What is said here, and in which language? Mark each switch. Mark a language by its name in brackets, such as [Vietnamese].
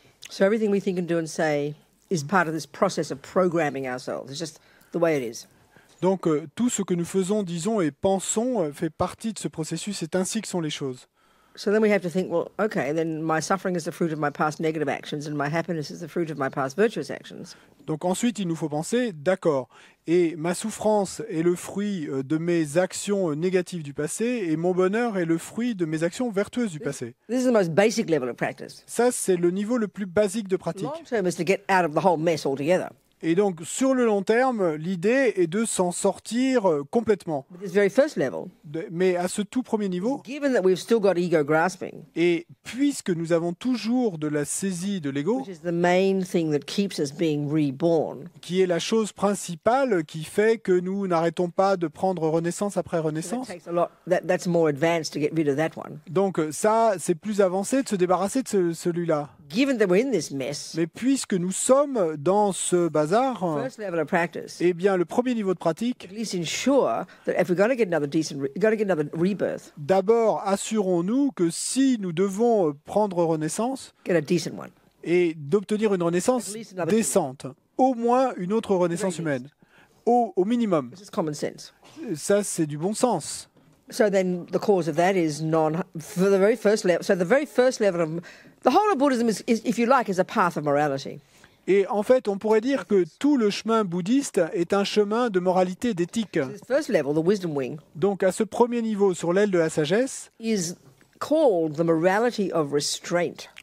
[English] So everything we think and do and say is part of this process of programming ourselves. It's just the way it is. [French] Donc tout ce que nous faisons, disons et pensons fait partie de ce processus. C'est ainsi que sont les choses. [English] So then we have to think, well, okay, then my suffering is the fruit of my past negative actions and my happiness is the fruit of my past virtuous actions. [French] Donc ensuite, il nous faut penser, d'accord, et ma souffrance est le fruit de mes actions négatives du passé et mon bonheur est le fruit de mes actions vertueuses du passé. [English] This is the most basic level of practice. [French] Ça, c'est le niveau le plus basique de pratique. [English] Long term is to get out of the whole mess altogether. [French] Et donc, sur le long terme, l'idée est de s'en sortir complètement. [English] But this very first level, [French] Mais à ce tout premier niveau, [English] given that we've still got ego grasping, [French] et puisque nous avons toujours de la saisie de l'ego, [English] which is the main thing that keeps us being reborn, [French] qui est la chose principale qui fait que nous n'arrêtons pas de prendre renaissance après [English] that [French] renaissance. [English] takes a lot. That's more advanced to get rid of that one. [French] Donc ça, c'est plus avancé de se débarrasser de celui-là. [English] Given that we're in this mess, [French] Mais puisque nous sommes dans ce bazar, [English] first level of practice, [French] eh bien, le premier niveau de pratique, [English] at least ensure that if we're going to get another rebirth, [French] d'abord, assurons-nous que si nous devons prendre renaissance [English] get a decent one. [French] et d'obtenir une renaissance [English] At least another [French] décente, au moins une autre renaissance humaine, au minimum. [English] This is common sense. [French] Ça, c'est du bon sens. [English] So then the cause of that is for the very first level. So the very first level of the whole of Buddhism is, if you like, is a path of morality. [French] Et en fait, on pourrait dire que tout le chemin bouddhiste est un chemin de moralité et d'éthique. [English] This first level, the wisdom wing, [French] Donc, à ce premier niveau, sur l'aile de la sagesse, [English] is called the morality of restraint.